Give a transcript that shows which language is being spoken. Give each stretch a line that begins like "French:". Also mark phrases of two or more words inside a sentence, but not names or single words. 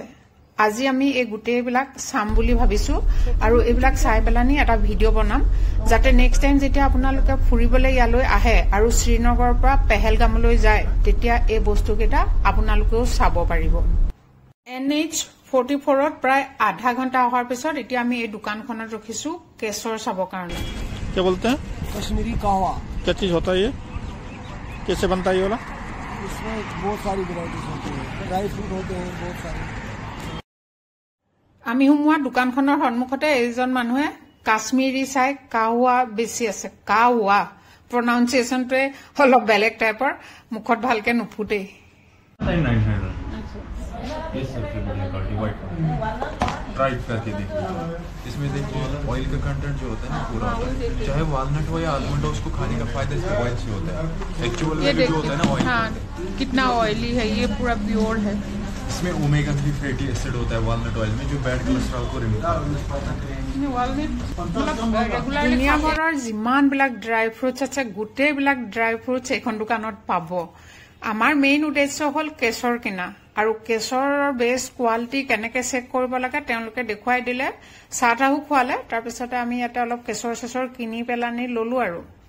Assamese: আজি আমি এই গোটেইবিলাক চাম বুলি ভাবিছো আৰু এইবিলাক চাই পেলানি এটা ভিডিঅ' বনাম যাতে
English: next time
Assamese: যেতিয়া আপোনালোকে ফুৰিবলৈ ইয়ালৈ আহে আৰু শ্ৰীনগৰৰ পৰা পেহেলগামলৈ যায় তেতিয়া এই বস্তুকেইটা আপোনালোকেও চাব পাৰিব। NH44ত প্ৰায় আধা ঘণ্টা অহাৰ পিছত এতিয়া আমি এই দোকানখনত ৰখিছো কেশৰ চাবৰ কাৰণে।
Hindi: क्या बोलते हैं? कश्मीरी कहवा। क्या चीज होता है ये? कैसे बनता है ये वाला? इसमें बहुत सारी वैरायटीज होती है,
English: dry fruit
Hindi: होते हैं बहुत सारे।
Assamese: আমি সোমোৱা দোকানখনৰ সন্মুখতে এইজন মানুহে কাশ্মীৰী চাই কাহুৱা বেছি আছে। কাহুৱা প্ৰনাউন্সিয়েচনটোৱে অলপ বেলেগ টাইপৰ, মুখত ভালকে নুফুটেই।
Hindi: ट्राइड करके देखिए इसमें देखिए ऑयल का कंटेंट जो होता है ना पूरा चाहे वालनट हो या आलमंड हो उसको खाने का फायदा इसके ऑयल से होता है। एक्चुअल में जो होता है ना ऑयल कितना ऑयली है, ये पूरा प्योर है। इसमें
English: omega 3 fatty acid
Hindi: होता है वालनट ऑयल में जो
English: bad cholesterol
Hindi: को रिमूव करता है।
Assamese: दुनियाभৰৰ যিমানবিলাক
English: dry fruits
Assamese: আছে গোটেইবিলাক
English: dry fruits
Assamese: এইখন দোকানত পাব। আমাৰ মেইন উদ্দেশ্য হল কেশৰ কিনা আৰু কেশৰৰ
English: best quality
Assamese: কেনেকে চেক কৰিব লাগে তেওঁলোকে দেখুৱাই দিলে, চাহ তাহো খোৱালে। তাৰপিছতে আমি ইয়াতে অলপ কেশৰ চেশৰ কিনি পেলানি ললো আৰু।